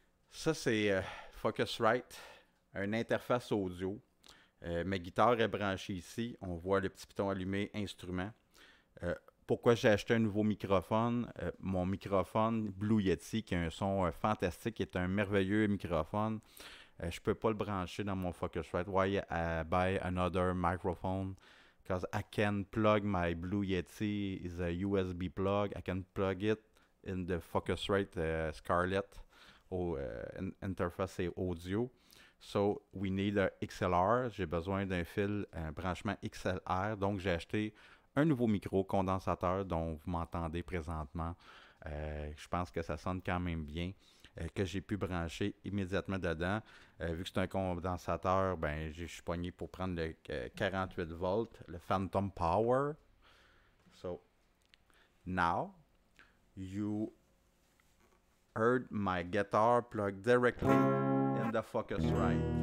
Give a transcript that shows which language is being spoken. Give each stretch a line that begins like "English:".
French: Ça, c'est Focusrite, une interface audio. Ma guitare est branchée ici, on voit le petit piton allumé, instrument. Pourquoi j'ai acheté un nouveau microphone? Mon microphone Blue Yeti, qui a un son fantastique, est un merveilleux microphone. Je ne peux pas le brancher dans mon Focusrite.
English: Why I buy another microphone? Because I can plug my Blue Yeti is a USB plug. I can plug it in the Focusrite Scarlett interface audio. So we need a XLR.
French: J'ai besoin d'un fil, un branchement XLR. Donc j'ai acheté un nouveau micro condensateur dont vous m'entendez présentement. Je pense que ça sonne quand même bien. Que j'ai pu brancher immédiatement dedans. Vu que c'est un condensateur, ben, je suis pogné pour prendre le 48 volts, le Phantom Power.
English: So, now, you heard my guitar plugged directly in the Focusrite.